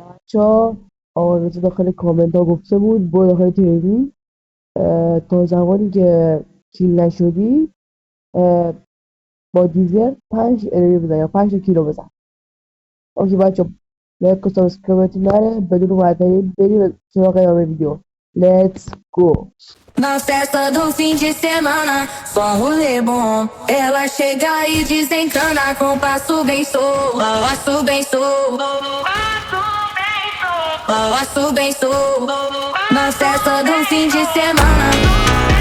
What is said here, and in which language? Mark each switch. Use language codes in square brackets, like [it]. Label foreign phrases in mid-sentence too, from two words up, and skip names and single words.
[fa] بچه‌ها آرزو داخل کامنت ها گفته بود برو داخل تریدینگ تا زمانی که کیل نشدی اه، با دیزر 5 انرژی بزن یا 5 کیلو بزن. اوکی بچه، لایک و سابسکرایبتون نره. بدون معطلی بریم سراغ ادامه ویدیو. [en] let's go. [pt] Na festa do fim de semana, só rolê bom. Ela chega e desencana com passo bem solto, passo bem solto, passo bem solto. Na festa do fim de semana.